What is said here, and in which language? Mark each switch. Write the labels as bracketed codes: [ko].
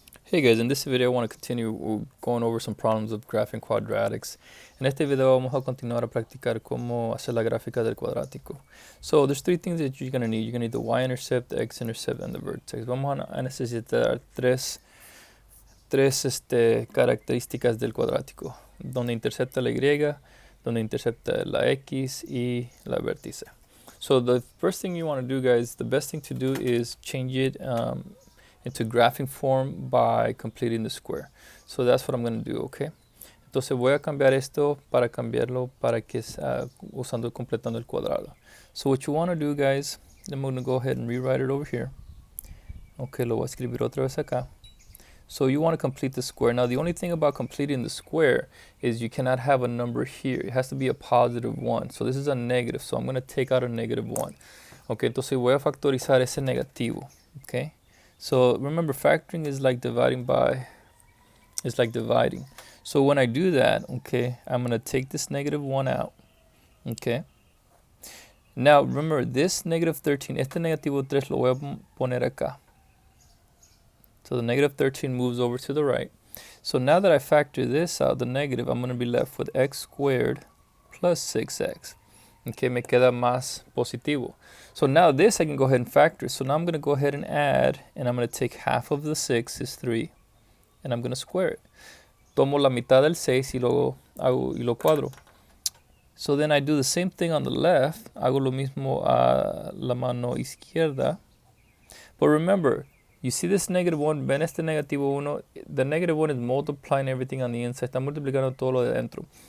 [en] Hey guys, in this video I want to continue going over some problems of graphing quadratics. [es] En este video vamos a continuar a practicar cómo hacer la gráfica del cuadrático. [en] So there's three things that you're going to need. You're going to need the y-intercept, the x-intercept, and the vertex. [es] Vamos a necesitar tres características del cuadrático, donde intercepta la y, donde intercepta la x y la vértice. [en] So the first thing you want to do, guys, the best thing to do is change it into graphing form by completing the square. So that's what I'm going to do, okay? [es] Entonces voy a cambiar esto para cambiarlo para que completando el cuadrado. [en] So what you want to do, guys, I'm going to go ahead and rewrite it over here. [es] Okay, lo voy a escribir otra vez acá. [en] So you want to complete the square. Now the only thing about completing the square is you cannot have a number here. It has to be a positive 1. So this is a negative, so I'm going to take out a negative 1. [es] Okay, entonces voy a factorizar ese negativo, okay? [en] So remember, factoring is like dividing by, it's like dividing. So when I do that, okay, I'm going to take this negative 1 out, okay? Now remember, this negative 13, [es] este negativo 3 lo voy a poner acá. [en] So the negative 13 moves over to the right. So now that I factor this out, the negative, I'm going to be left with x squared plus 6x. [es] Okay, me queda más positivo. [en] So now this I can go ahead and factor. So now I'm going to go ahead and add, and I'm going to take half of the 6 is 3, and I'm going to square it. [es] Tomo la mitad del 6 y lo cuadro. [en] So then I do the same thing on the left. [es] Hago lo mismo a la mano izquierda. [en] But remember, you see this negative 1, [es] ven este negativo 1, [en] the negative 1 is multiplying everything on the inside, [es] está multiplicando todo lo de dentro.